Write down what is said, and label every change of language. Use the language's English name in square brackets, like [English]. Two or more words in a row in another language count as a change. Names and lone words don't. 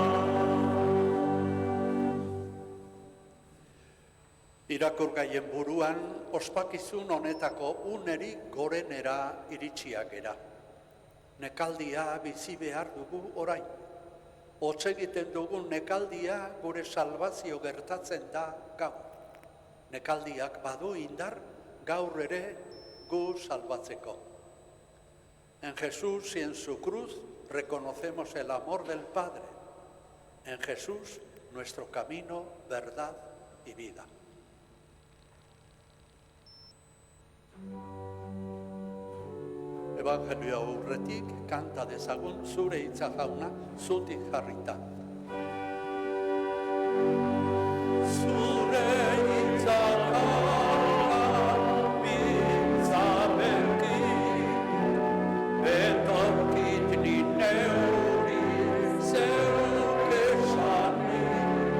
[Basque] Irakurgaien buruan, ospakizun honetako unerik gorenera iritsiak gera. Nekaldia bizi behar dugu orain. Hotz egiten dugun nekaldia gure salbazio gertatzen da gaur. Nekaldiak badu indar gaur ere gu salbatzeko. [Spanish] En Jesús y en su cruz reconocemos el amor del Padre. En Jesús nuestro camino, verdad y vida. [Basque] Evangelioa aurretik kanta dezagun zure hitza jauna zutik jarrita. Zure hitza jauna bitza bertik, betorkit ni neuri zeuk esanik.